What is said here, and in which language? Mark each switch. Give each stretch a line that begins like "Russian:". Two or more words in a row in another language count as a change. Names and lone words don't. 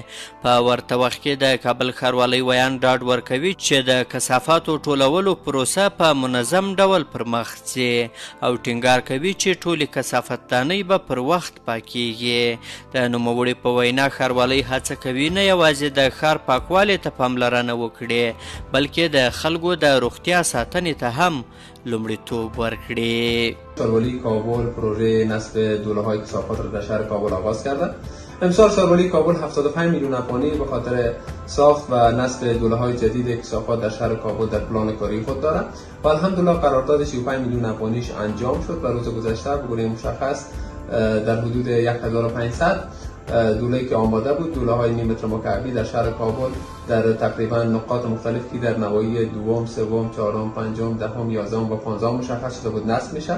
Pashto: په ورته وخت کې د کابل ښاروالۍ ویان ډاډ ورکوي چې د کثافاتو ټولولو پروسه په منظم ډول پرمخ ځي او ټینګار کوي چې ټولې کثافتدانۍ به پر وخت پاکیږي. د نوموړي په وینا ښاروالۍ هڅه کوي نه یوازې د ښار پاکوالي ته پاملرنه وکړي، بلکې د خلکو د روغتیا ساتنې ته هم لومړیتوب ورکړي.
Persian: ښاروالۍ کابل پروژه نصب دوله‌های کثافات را در شهر کابل آغاز کرده. امسال ښاروالۍ کابل 75 میلیون افغانی به خاطر ساخت و نصب دوله‌های جدید کثافات در شهر کابل در پلان کاری خود دارد و الحمدلله قرارداد 35 میلیون افغانیش انجام شد و روز گذشته به گونه مشخص در حدود 1500 دوله‌ای که آماده بود، دوله‌های نیم متر مکعبی در شهر کابل در تقریبا نقاط مختلفی در نواحی دوم، سوم، چهارم، پنجم، دهم، یازدهم و 15 مشخص شده بود نصب میشه.